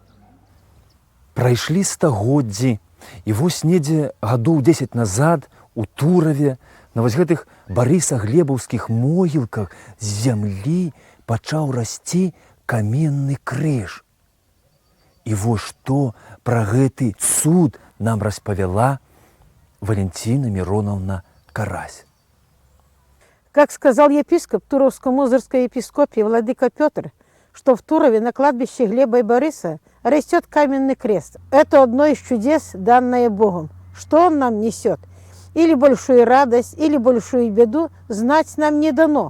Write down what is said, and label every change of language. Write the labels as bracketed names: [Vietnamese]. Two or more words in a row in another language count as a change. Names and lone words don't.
[Belarusian] Прайшлі стагоддзі, і вось недзе гадоў 10 назад у Тураве на вось гэтых барыса-глебаўскіх могілках з зямлі пачаў расці каменны крыж. І вось што пра гэты цуд нам распавяла Валентина Мироновна Карась. [Russian] Как сказал епископ Туровско-Мозырской епископии владыка Петр, что в Турове на кладбище Глеба и Бориса растет каменный крест. Это одно из чудес, данное Богом. Что он нам несет? Или большую радость, или большую беду, знать нам не дано.